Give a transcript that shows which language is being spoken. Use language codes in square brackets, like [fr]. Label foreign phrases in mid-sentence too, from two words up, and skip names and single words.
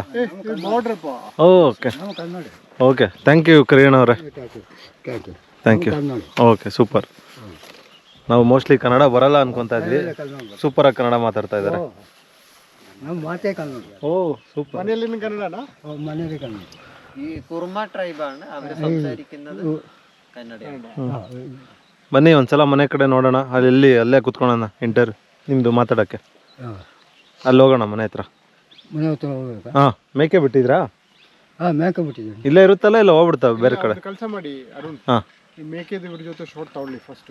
[en] okay okay, thank you [kn] ಕರಿಯಣ್ಣ ಅವರೇ, [en] thank you. [kn] ಓಕೆ, ಸೂಪರ್. ನಾವು ಮೋಸ್ಟ್ಲಿ ಕನ್ನಡ ಬರಲ್ಲ ಅನ್ಕೊತಾ ಇದ್ವಿ, ಸೂಪರಾಗಿ ಕನ್ನಡ ಮಾತಾಡ್ತಾ ಇದ್ದಾರೆ. ಓ ಸೂಪರ್. ಮನೆಯಲ್ಲಿ ಕನ್ನಡನಾ? [ml] മലയാളി കണ്ണു ഈ കുർമ ട്രൈബാണ് അവർ സംസാരിക്കുന്നത് കന്നഡ. [kn] ಬನ್ನಿ ಒಂದ್ಸಲ ಮನೆ ಕಡೆ ನೋಡೋಣ, ಅಲ್ಲೇ ಕುತ್ಕೊಳ್ಳೋಣ ಇಂಟರ್ವ್ಯೂ ನಿಮ್ಮದು ಮಾತಾಡೋಕ್ಕೆ. ಅಲ್ಲಿ ಹೋಗೋಣ ಮನೆ ಹತ್ರ. ಮನೆ ಹತ್ರ ಹೋಗ್ಬೇಕಾ? ಹಾಂ, ಮೇಕೆ ಬಿಟ್ಟಿದ್ರಾ? ಹಾಂ, ಮೇಕೆ ಬಿಟ್ಟಿದ್ದೀನಿ. ಇಲ್ಲೇ ಇರುತ್ತಲ್ಲ, ಇಲ್ಲ ಹೋಗ್ಬಿಡ್ತಾವೆ ಬೇರೆ ಕಡೆ? ಕೆಲಸ ಮಾಡಿ ಅರುಣ್, ಹಾಂ, ಈ ಮೇಕೆದ ಇವ್ರ ಜೊತೆ ಶೋಟ್ ತಗೊಳ್ಳಿ ಫಸ್ಟ್,